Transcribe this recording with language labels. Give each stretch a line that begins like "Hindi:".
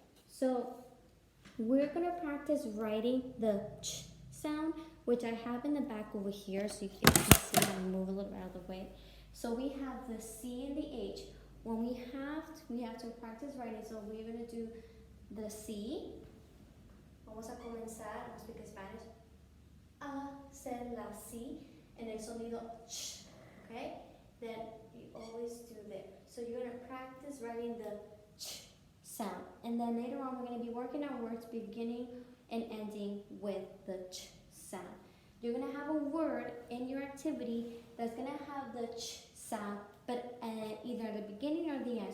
English: So we're going to practice writing the ch sound, which I have in the back over here. So you can see, I'm going to move a little bit out of the way. So we have the C and the H. When we have to practice writing. So we're going to do the C.
Spanish: Vamos a comenzar,
English: I'll speak in Spanish.
Spanish: Hacer la C en el sonido ch, okay?
English: Then you always do that. So you're going to practice writing the ch sound. And then later on, we're going to be working on words beginning and ending with the ch sound. You're going to have a word in your activity that's going to have the ch sound, but either the beginning or the end.